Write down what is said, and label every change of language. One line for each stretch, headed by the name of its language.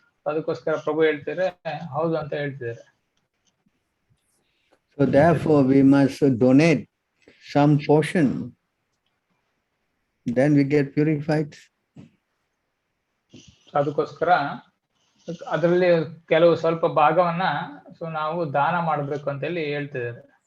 Kannada: ಅದಕ್ಕೋಸ್ಕರ ಪ್ರಭು ಹೇಳ್ತಿದ್ರೆ ಹೌದು ಅಂತ ಹೇಳ್ತಿದ್ದಾರೆ.
English: So therefore we must donate some portion, then we get purified.
Kannada: ಅದಕ್ಕೋಸ್ಕರ ಅದರಲ್ಲಿ ಕೆಲವು ಸ್ವಲ್ಪ ಭಾಗವನ್ನ ಸೊ ನಾವು ದಾನ ಮಾಡಬೇಕು ಅಂತ ಹೇಳಿ ಹೇಳ್ತಿದ್ದಾರೆ.